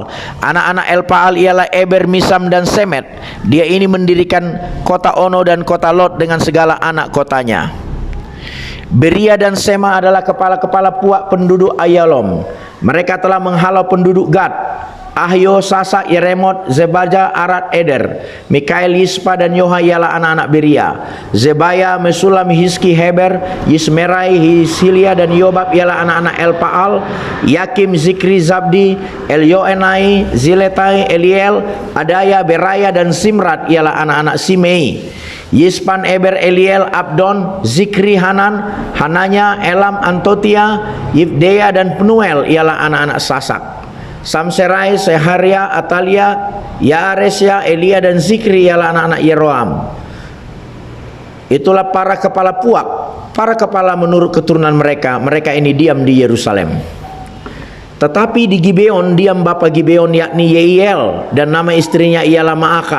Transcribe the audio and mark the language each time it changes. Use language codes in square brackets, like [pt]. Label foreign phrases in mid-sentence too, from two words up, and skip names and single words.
[id] Anak-anak Elpaal ialah Eber, Misam, dan Semet. Dia ini mendirikan kota Ono dan kota Lot dengan segala anak kotanya. Beria dan Sema adalah kepala-kepala puak penduduk Ayalom. Mereka telah menghalau penduduk Gad, Ahyo, Sasak, Yeremot, Zebaja, Arad, Eder. Mikael, Yispa, dan Yoha ialah anak-anak Beria. Zebaya, Mesulam, Hizki, Heber, Yismerai, Hisilia, dan Yobab ialah anak-anak Elpaal. Yakim, Zikri, Zabdi, Elioenai, Ziletai, Eliel, Adaya, Beraya, dan Simrat ialah anak-anak Simei. Yispan, Eber, Eliel, Abdon, Zikri, Hanan, Hananya, Elam, Antotia, Yibdea, dan Penuel ialah anak-anak Sasak. Samserai, Seharia, Atalia, Yaaresya, Elia, dan Zikri ialah anak-anak Yeroam. Itulah para kepala puak, para kepala menurut keturunan mereka. Mereka ini diam di Yerusalem. Tetapi di Gibeon diam bapa Gibeon, yakni Yeiel, dan nama istrinya ialah Maakah.